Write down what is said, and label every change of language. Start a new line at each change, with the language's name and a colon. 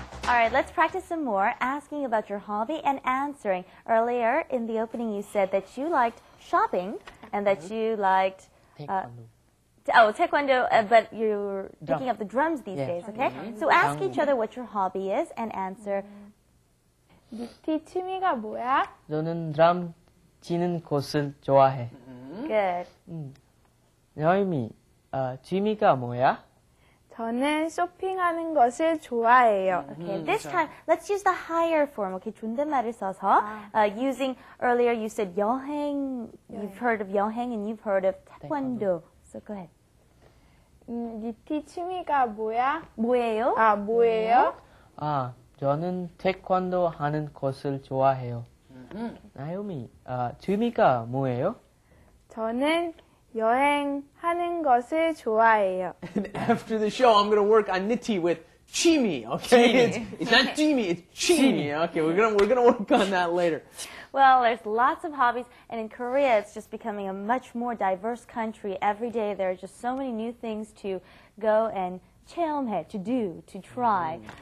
English: All right, let's practice some more, asking about your hobby and answering. Earlier in the opening, you said that you liked shopping and that you liked taekwondo, but you're picking up the drums these days, okay? So ask each other what your hobby is and answer.
Korean: 니티 취미가 뭐야? 저는 드럼 치는 것을 좋아해.
English: Good.
Korean: 여임이 취미가 뭐야? 저는 쇼핑하는 것을 좋아해요.
English: Okay, this time, let's use the higher form, okay?
Korean: 존댓말을 써서,
English: using, earlier you said 여행, you've heard of 여행 and you've heard of taekwondo. So go ahead.
Korean: 니티 취미가 뭐야? 뭐예요? 아, 뭐예요? 저는 태권도 하는 것을 좋아해요. 나요미, 취미가 뭐예요? 저는 여행하는 것을 좋아해요.
English: And after the show, I'm going to work on Niti with chimi, okay? It's not Jimmy, it's chimi. Okay, we're gonna work on that later. Well, there's lots of hobbies, and in Korea, it's just becoming a much more diverse country. Every day, there are just so many new things to go and 체험해, to do, to try.